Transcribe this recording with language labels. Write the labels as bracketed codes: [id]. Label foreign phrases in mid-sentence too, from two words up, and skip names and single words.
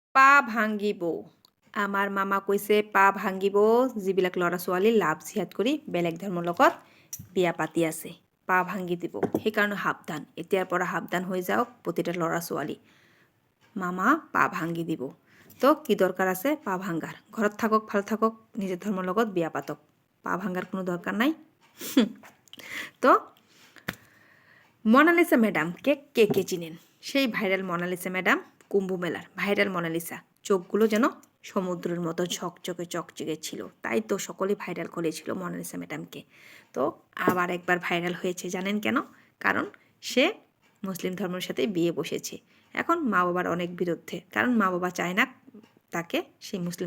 [as] পা ভাঙিব আমাৰ মামা কৈছে পা ভাঙিব যিবিলাক ল'ৰা ছোৱালী লাভ জিহাদ কৰি বেলেগ ধৰ্মৰ লগত বিয়া পাতি আছে পা ভাঙি দিব সেইকাৰণে সাৱধান এতিয়াৰ পৰা সাৱধান হৈ যাওক প্ৰতিটা ল'ৰা ছোৱালী মামা পা ভাঙি দিব তো কি দৰকাৰ আছে পা ভাঙাৰ ঘৰত থাকক ভাল থাকক নিজৰ ধৰ্মৰ লগত বিয়া পাতক পা ভাঙাৰ কোনো দৰকাৰ নাই [bn] তো মোনালিসা ম্যাডামকে কে কে চিনেন সেই ভাইরাল মোনালিসা ম্যাডাম কুম্ভ মেলার ভাইরাল মোনালিসা চোখগুলো যেন সমুদ্রের মতো ঝকঝকে চকচকে ছিল তাই তো সকলেই ভাইরাল করেছিল মোনালিসা ম্যাডামকে তো আবার একবার ভাইরাল হয়েছে জানেন কেন কারণ সে মুসলিম ধর্মের সাথে বিয়ে বসেছে এখন মা বাবার অনেক বিরুদ্ধে কারণ মা বাবা চায় না তাকে সেই মুসলিম